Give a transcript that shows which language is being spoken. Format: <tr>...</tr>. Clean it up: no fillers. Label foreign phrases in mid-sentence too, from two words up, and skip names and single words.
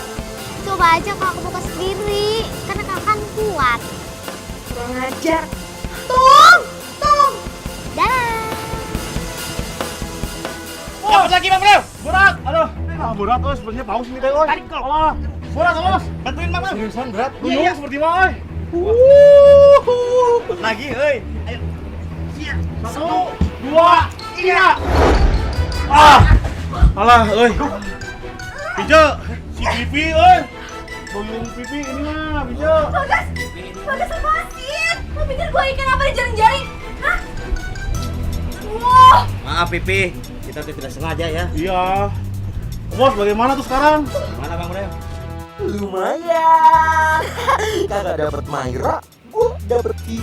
<id>Coba aja kalau aku buka sendiri, karena kakak kan kuat. Kurang ajar. Tong! Dah. Dapat lagi Bang Breo. Berat, aduh. Berat, oi. Sebenarnya paus ini teh, oi. Tarik kok. Alah. Berat, bos. Bantuin Bang Breo. Seriusan berat. Iya, Buyung iya. seperti mah, oi. Lagi, heuy. Ayo. 1, 2, 3. Alah, oi. Pijo, si Pipi, oi. Buyung Pipi ini mah, Pijo. Bagas lepasin. Lo pikir gue ikan apa di jaring-jaring? Hah? Wah! Maaf Pipi, kita tuh tidak sengaja ya. Iya. Bos, bagaimana tuh sekarang? Mana Bang Breo? Lumayan. Kakak dapat Maira, gua dapat TV.</id>